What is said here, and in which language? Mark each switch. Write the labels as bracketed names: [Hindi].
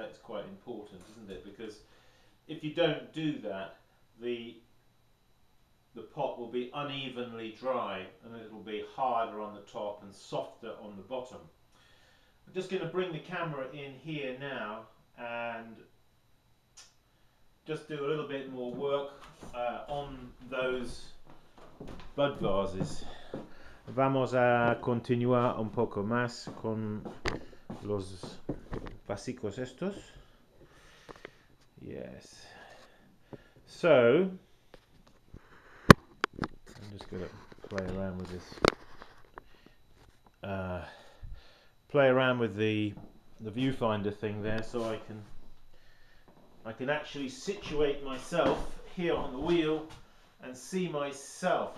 [English] That's quite important, isn't it? Because if you don't do that, the pot will be unevenly dry and it'll be harder on the top and softer on the bottom. I'm just going to bring the camera in here now and just do a little bit more work on those bud vases. [Spanish] Vamos a continuar un poco más con los vasicos estos. [English] Yes. So, I'm just going to play around with this. Play around with the viewfinder thing there, so I can actually situate myself here on the wheel and see myself.